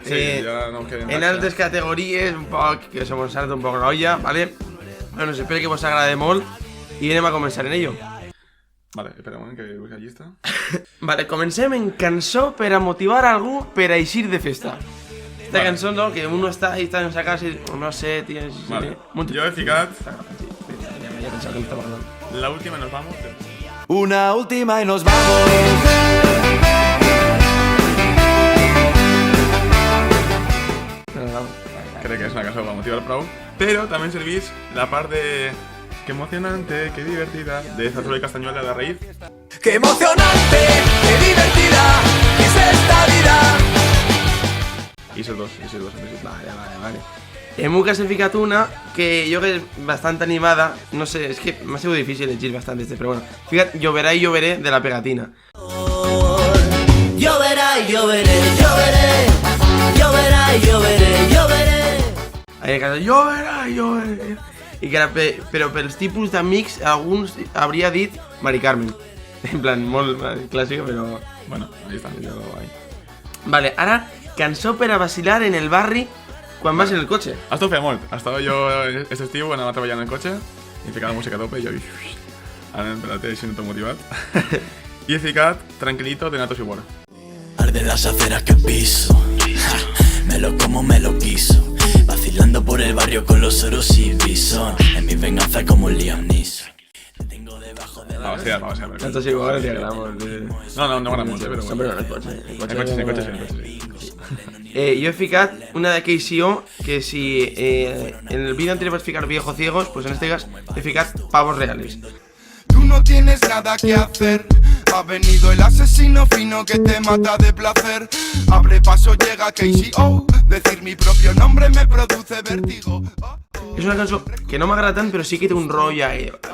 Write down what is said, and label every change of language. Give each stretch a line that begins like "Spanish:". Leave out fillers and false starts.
Catalan: Sí, ja no queden en altres categories, un poc, que se mos salta un poc l'olla, ¿vale? Bueno, espero que vos agrade molt i anem a començar en ello. Vale, espera un moment que busqui la llista. Vale, comencem en cançó per a motivar algú per a eixir de festa. Esta Vale.
Spanish: cançó, no, que uno está ahí, está en esa casa y no sé, tío.
Catalan: Vale, jo he ficat
Spanish: Ya pensaba que me estaba acordando. la última nos vamos. Una última y nos vamos.
Catalan: Crec que és una cançó per motivar prou, però també serveix la part de...
Spanish: Que emocionante, que divertida, de Zarzuela y Castañuela de la Raíz. Qué emocionante, qué divertida es esta vida.
Catalan: I esos dos. Vale. En un cas he ficat una que jo crec que és bastant animada. No sé, és que m'ha sigut difícil llegir bastant este, però bueno. Ficat Lloverà i lloveré de la Pegatina.
Spanish: Lloverá y lloveré, lloveré. Lloverá y lloveré, lloveré.
Catalan: Ahí el cas, lloverà i lloveré. I que era però pels tipus d'amics, alguns hauria dit Mari Carmen. En plan, molt clàssica, però...
Spanish: Bueno, ahí está.
Catalan: Vale, ara, cançó per a vacilar en el barri quan vas en el cotxe. Esto ho feia molt. Estava jo aquest estiu, anava treballant en el cotxe i ficava música a tope i jo... Ara per la tele així no tot motivat. I he ficat Tranquilito de Natos y Wara.
Spanish: Arden las aceras que piso, ja, me lo como, me lo quiso. Vacilando por el barrio con los oros y bison. En mi venganza como un Liam Neeson. Te tengo debajo de la... Va vacilar. Cantos igual que gramos.
Catalan: No m'agrada molt, però No, bueno. però en el cotxe. En cotxe sí. Jo he ficat una de KCO que si en el vídeo anterior vas ficar viejos ciegos, pues en este caso he ficat pavos reales.
Spanish: Tú no tienes nada que hacer. Ha venido el asesino fino que te mata de placer. Abre paso, llega KCO. Decir mi propio nombre me produce vértigo.
Catalan: És una cançó que no m'agrada tant, però sí que té un rotllo ahí.